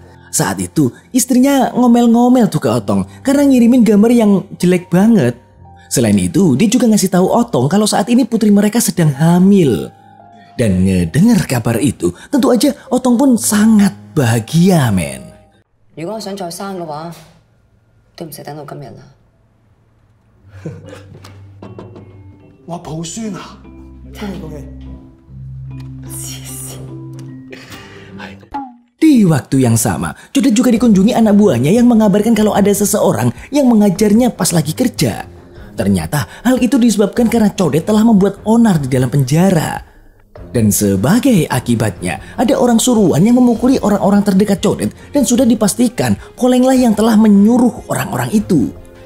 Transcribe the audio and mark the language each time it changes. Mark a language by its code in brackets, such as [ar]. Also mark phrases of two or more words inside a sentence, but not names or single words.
[id] Saat itu, istrinya ngomel-ngomel tuh ke Otong karena ngirimin gambar yang jelek banget. Selain itu, dia juga ngasih tahu Otong kalau saat ini putri mereka sedang hamil. Dan ngedengar kabar itu, tentu aja Otong pun sangat bahagia, men. [yue] 如果我想再生嘅話，都唔使等到今日啦。話抱孫啊！恭喜恭喜！ [id] Di waktu yang sama, Codet juga dikunjungi anak buahnya yang mengabarkan kalau ada seseorang yang mengajarnya pas lagi kerja. Ternyata hal itu disebabkan karena Codet telah membuat onar di dalam penjara. Dan sebagai akibatnya, ada orang suruhan yang memukuli orang-orang terdekat Codet dan sudah dipastikan Polenglah yang telah menyuruh orang-orang itu.